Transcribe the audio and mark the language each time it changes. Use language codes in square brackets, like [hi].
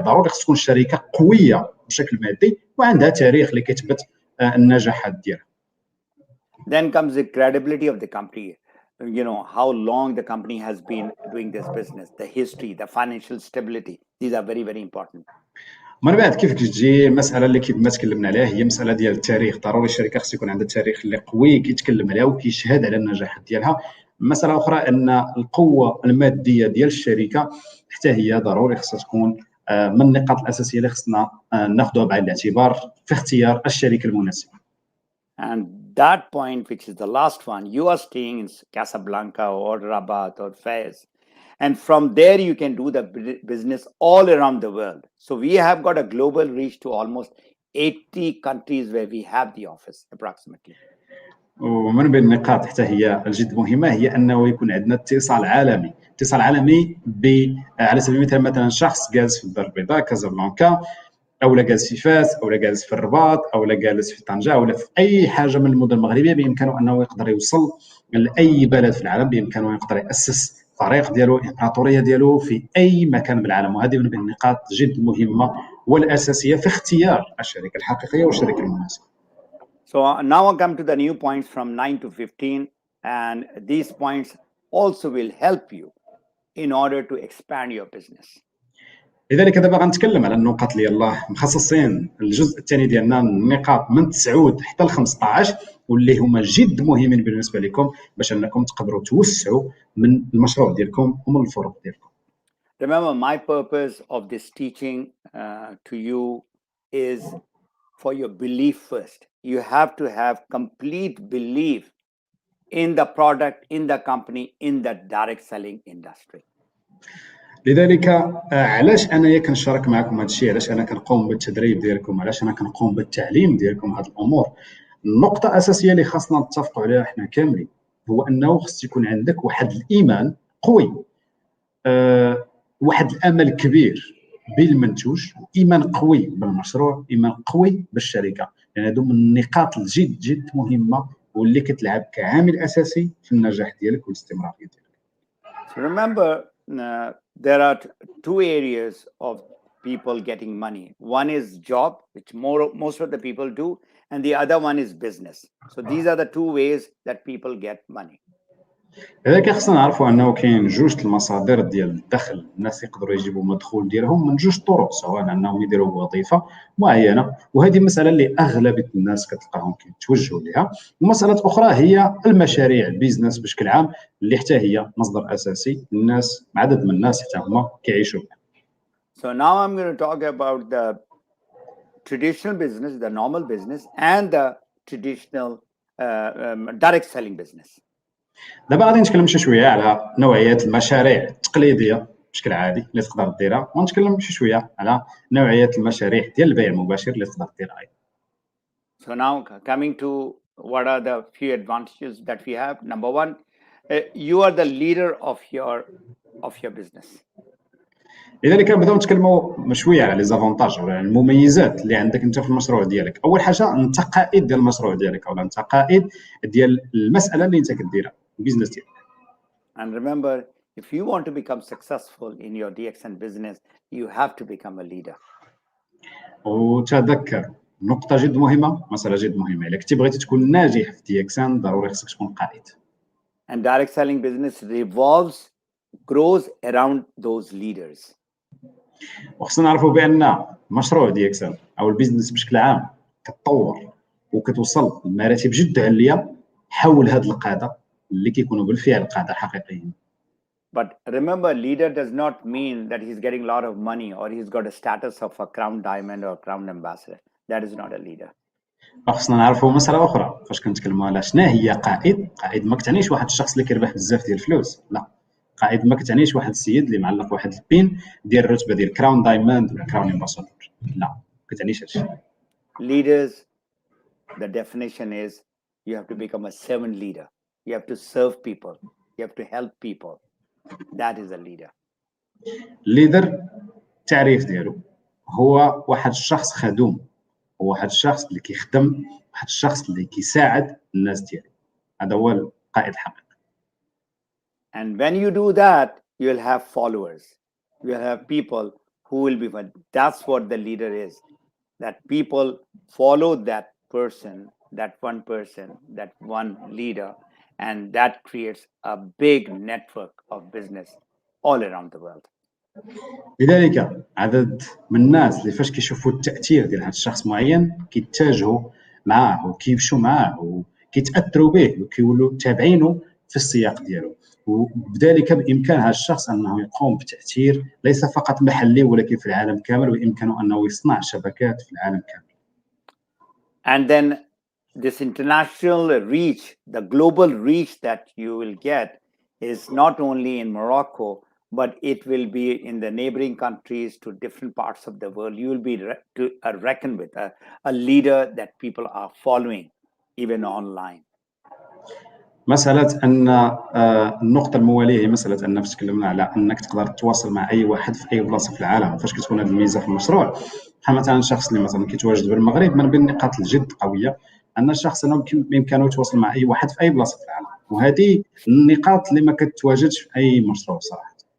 [ar] ضروري خص تكون الشركة قوية بشكل مادي وعندها تاريخ اللي كيثبت النجاحات ديالها. [en] Then comes the credibility of the company. You know, how long the company has been doing this business, the history, the financial stability. These are very, very important. [ar] من بعد كيف كتجي مسألة اللي كيف ما تكلمنا عليها هي مسألة ديال التاريخ. ضروري الشركة خص يكون عندها تاريخ اللي قوي كيتكلم عليها وكيشهد على النجاحات ديالها. مسألة أخرى أن القوة المادية ديال الشركة حتى هي ضروري خصها تكون من النقاط الأساسية اللي خصنا ناخذها بعين الاعتبار في اختيار الشركة المناسبة. [en] And that point, which is the last one, you are staying in Casablanca or Rabat or Fez. And from there, you can do the business all around the world. So we have got a global reach to almost 80 countries where we have the office approximately. [ar] ومن بين النقاط حتى هي الجد مهمة هي أنه يكون عندنا اتصال عالمي. اتصال عالمي على سبيل المثال مثلا شخص جالس في الدار البيضاء كازابلانكا، أو جالس في فاس، أو جالس في الرباط، أو جالس في طنجة، ولا في أي حاجة من المدن المغربية، بإمكانه أنه يقدر يوصل لأي بلد في العالم، بإمكانه يقدر يأسس فريق ديالو، إمبراطورية ديالو في أي مكان بالعالم. وهذه من بين النقاط جد مهمة والأساسية في اختيار الشركة الحقيقية والشركة المناسبة. [en] So now I come to the new points from 9 to 15, and these points also will help you in order to expand your business. [ar] لذلك دابا غنتكلم على النقاط اللي يلاه مخصصين الجزء الثاني ديالنا، النقاط من 9 حتى ل 15 واللي هما جد مهمين بالنسبه لكم باش انكم تقدروا توسعوا من المشروع ديالكم ومن الفروع ديالكم. [en] Remember, my purpose of this teaching to you is for your belief first. You have to have complete belief in the product, in the company, in the direct selling industry. [ar] لذلك علاش انايا كنشارك معكم هذا الشيء، علاش انا كنقوم بالتدريب ديالكم، علاش انا كنقوم بالتعليم ديالكم هذه الامور. النقطه الاساسيه اللي خاصنا نتفقوا عليها احنا كاملين هو انه خص يكون عندك واحد الايمان قوي، واحد الامل كبير بالمنتوج، ايمان قوي بالمشروع، ايمان قوي بالشركه. يعني هادو من النقاط الجد جد مهمه واللي كتلعب كعامل اساسي في النجاح ديالك والاستمراريه ديالك. [en] So remember, there are two areas of people getting money. One is job, which most of the people do, and the other one is business. So these are the two ways that people get money. [ar] لذلك خصنا نعرفوا انه كاين جوج المصادر ديال الدخل، الناس يقدروا يجيبوا المدخول ديالهم من جوج طرق، سواء انهم يديروا وظيفه معينه، وهذه مساله اللي اغلبيه الناس كتلقاهم كيتوجهوا ليها. ومساله اخرى هي المشاريع، البيزنس بشكل عام، اللي حتى هي مصدر اساسي الناس، عدد من الناس حتى هما كيعيشوا بها. [en] So now I'm going to talk about the traditional business, the normal business, and the traditional direct selling business. [ar] دابا غادي نتكلم شي شويه على نوعيات المشاريع التقليديه بشكل عادي اللي تقدر ديرها، ونتكلم شي شويه على نوعيات المشاريع ديال البيع المباشر اللي تقدر ديرها. [en] So now coming to what are the few advantages that we have. Number one, you are the leader of your business. [ar] لذلك نبداو نتكلموا شويه على [fr] لي زافونتاج [ar] ولا المميزات اللي عندك انت في المشروع ديالك. اول حاجه انت قائد ديال المشروع ديالك، او انت قائد ديال المساله اللي انت كديرها، البيزنس ديالك. [en] And remember, if you want to become successful in your DXN business, you have to become a leader. [ar] وتذكر نقطه جد مهمه، مساله جد مهمه، الا كنتي بغيتي تكون ناجح في DXN ضروري خصك تكون قائد. [en] And direct selling business grows around those leaders. [ar] وخصنا نعرفوا بان مشروع DXN او البيزنس بشكل عام كتطور وكتوصل لمراتب جد عاليه حول هاد القاده اللي كيكونوا بالفعل قاده حقيقيين. [en] But remember, leader does not mean that he's getting a lot of money or he's got a status of a crown diamond or crown ambassador. That is not a leader. [ar] خصنا نعرفوا مساله اخرى فاش كنتكلموا على شنو هي قائد. قائد ما كتعنيش واحد الشخص اللي كيربح بزاف ديال الفلوس، لا. قائد ما كتعنيش واحد السيد اللي معلق واحد البين ديال الرتبه ديال كراون دايموند ولا كراون امباسادور، لا، ما كتعنيش هادشي. [en] Leaders, the definition is you have to become a servant leader. You have to serve people. You have to help people. That is a leader. [ar] الليدر التعريف ديالو هو واحد الشخص خدوم، هو واحد الشخص اللي كيخدم، واحد الشخص اللي كيساعد الناس ديالو. هذا هو القائد الحقيقي. [en] And when you do that, you'll have followers. You'll have people who will be. That's what the leader is. That people follow that person, that one leader, and that creates a big network of business all around the world. [ar] لذلك عدد من الناس اللي فاش كيشوفوا التاثير ديال هذا الشخص معين كيتجهوا معاه وكيمشوا معاه وكيتاثروا به وكيولوا تابعينه في السياق ديالو، وبذلك بامكان هذا الشخص انه يقوم بتاثير ليس فقط محلي ولكن في العالم كامل، وبامكانه انه يصنع شبكات في العالم كامل. [en] And then this international reach, the global reach that you will get is not only in Morocco, but it will be in the neighboring countries to different parts of the world. You will be reckoned with a leader that people are following, even online. [ar] مسألة أن النقطة الموالية هي مسألة أن فاش تكلمنا على أنك تقدر تتواصل مع أي واحد في أي بلاصة في العالم. فاش كتكون هذه الميزة في المشروع، بحال مثلا شخص اللي مثلا كيتواجد بالمغرب، من بين النقاط الجد قوية أن الشخص أنه بإمكانه يتواصل مع أي واحد في أي بلاصة في العالم، وهذه النقاط اللي ما كتواجدش في أي مشروع صراحة.